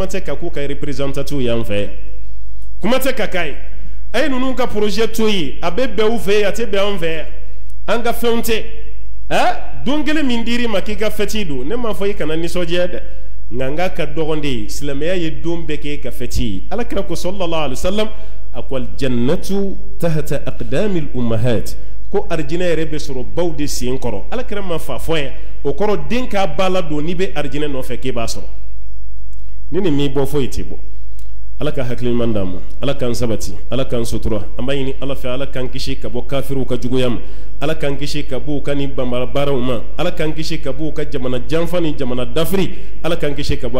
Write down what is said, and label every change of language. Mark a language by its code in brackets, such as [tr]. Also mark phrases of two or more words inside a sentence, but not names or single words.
[bm] tɛ ka k'u ka représentative y'an fɛ yan kuma tɛ ka k'a ye a ye ninnu ka projet to yen a bɛ bɛn u fɛ yen a tɛ bɛn an fɛ yan an ka fɛnw tɛ don kelen min dir'i ma k'i ka fɛti don ne m'a fɔ i kana nisɔndiya dɛ nka n k'a ka dɔgɔn de ye silamɛya ye don bɛɛ kɛ ka fɛti ye alakira ko [ar] صلى الله عليه وسلم [bm] a ko [ar] الجنة تحت أقدام الأمهات [bm] ko arijinɛ yɛrɛ bɛ sɔrɔ baw de sen kɔrɔ alakira ma fa fɔ yan o kɔrɔ den k'a ba la don n'i bɛ arijinɛ nɔfɛ k'i b'a sɔrɔ ni nin m'i bɔ foyi t'i bɔ ala ka hakili ɲuman d'an ma ala k'an sabati ala k'an sutura an b'a ɲini ala fɛ ala k'an kisi ka bɔ kafiriw ka juguya ma ala k'an kisi ka bɔ u ka nin banbara baaraw ma ala k'an kisi ka bɔ u ka jamana janfa ni jamana dafiri ala k'an kisi ka bɔ